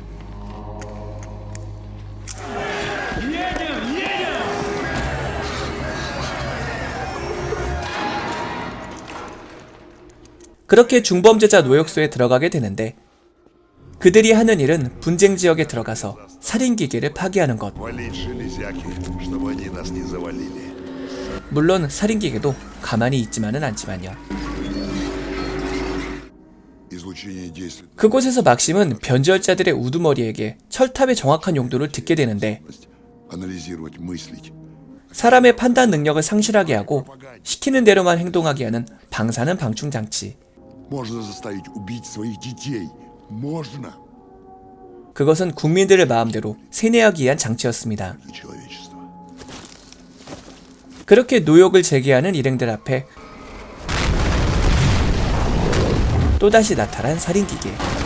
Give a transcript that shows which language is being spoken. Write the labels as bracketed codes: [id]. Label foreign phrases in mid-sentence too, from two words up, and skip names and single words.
[ko] 그렇게 중범죄자 노역소에 들어가게 되는데 그들이 하는 일은 분쟁 지역에 들어가서 살인기계를 파괴하는 것. [ru] Валить железяки, чтобы они нас не завалили. [ko] 물론 살인기계도 가만히 있지만은 않지만요. [ru] Излучение действует. [ko] 그곳에서 막심은 변절자들의 우두머리에게 철탑의 정확한 용도를 듣게 되는데 [ru] Анализировать, мыслить. [ko] 사람의 판단 능력을 상실하게 하고 시키는 대로만 행동하게 하는 방사능 방충 장치. [ru] Можно заставить убить своих детей. Можно. [ko] 그것은 국민들을 마음대로 세뇌하기 위한 장치였습니다. [ru] Для человечества. [ko] 그렇게 노역을 제기하는 일행들 앞에 또다시 나타난 살인기계.